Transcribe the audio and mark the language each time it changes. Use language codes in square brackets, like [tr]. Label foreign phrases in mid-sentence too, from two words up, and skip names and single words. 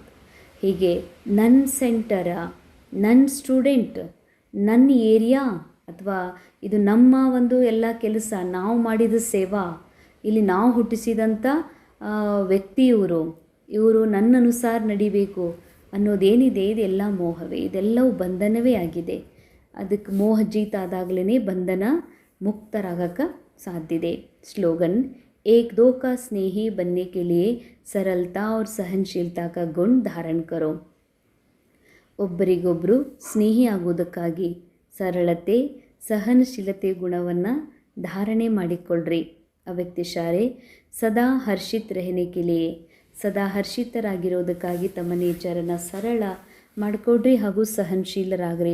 [kn] ಹೀಗೆ ನನ್ನ ಸೆಂಟರ, ನನ್ನ ಸ್ಟೂಡೆಂಟ್, ನನ್ನ ಏರಿಯಾ, ಅಥವಾ ಇದು ನಮ್ಮ ಒಂದು ಎಲ್ಲ ಕೆಲಸ, ನಾವು ಮಾಡಿದ ಸೇವಾ, ಇಲ್ಲಿ ನಾವು ಹುಟ್ಟಿಸಿದಂಥ ವ್ಯಕ್ತಿ ಇವರು ನನ್ನ ಅನುಸಾರ ನಡಿಬೇಕು ಅನ್ನೋದೇನಿದೆ, ಇದೆಲ್ಲ ಮೋಹವೇ, ಇದೆಲ್ಲವೂ ಬಂಧನವೇ ಆಗಿದೆ. ಅದಕ್ಕೆ ಮೋಹ ಜೀತಾದಾಗಲೇ ಬಂಧನ ಮುಕ್ತರಾಗಕ್ಕೆ ಸಾಧ್ಯತೆ. [hi] स्लोगन, एक दो का स्नेही बनने के लिए सरलता और सहनशीलता का गुण धारण करो. [kn] ಒಬ್ಬರಿಗೊಬ್ಬರು ಸ್ನೇಹಿ ಆಗೋದಕ್ಕಾಗಿ ಸರಳತೆ, ಸಹನಶೀಲತೆ ಗುಣವನ್ನು ಧಾರಣೆ ಮಾಡಿಕೊಳ್ಳ್ರಿ. [hi] अव्यक्त इशारे सदा हर्षित रहने के लिए, [kn] ಸದಾ ಹರ್ಷಿತರಾಗಿರೋದಕ್ಕಾಗಿ ತಮ್ಮ ನೇಚರನ್ನು ಸರಳ ಮಾಡಿಕೊಡ್ರಿ ಹಾಗೂ ಸಹನಶೀಲರಾಗ್ರಿ.